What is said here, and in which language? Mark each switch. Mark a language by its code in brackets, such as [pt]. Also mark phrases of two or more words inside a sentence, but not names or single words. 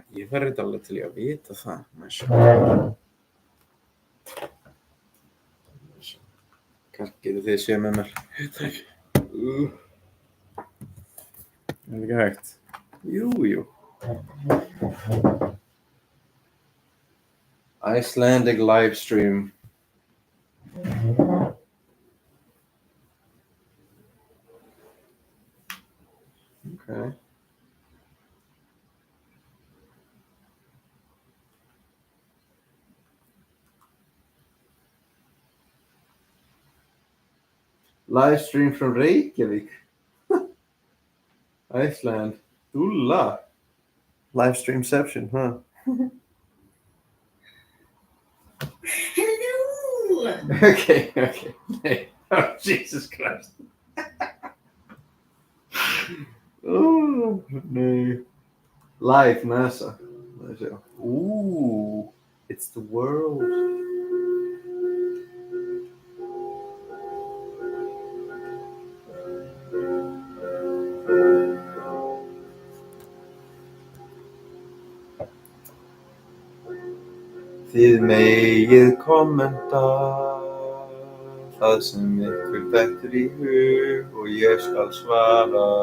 [is] Ég var reyndar alveg til að vita það. Kannski getur þið séð með mér. Er það ekki hægt? [en] Jú. Icelandic livestream. Okay. Live stream from Reykjavík. [is] Iceland. Dúlla. [en] Live streamception, huh? Hello! Okay. Hey. Oh, Jesus Christ. Oh, no. Live NASA. Ooh, it's the world. [is] Þið megið kommenta það sem ykkur dettur í hug og ég skal svara.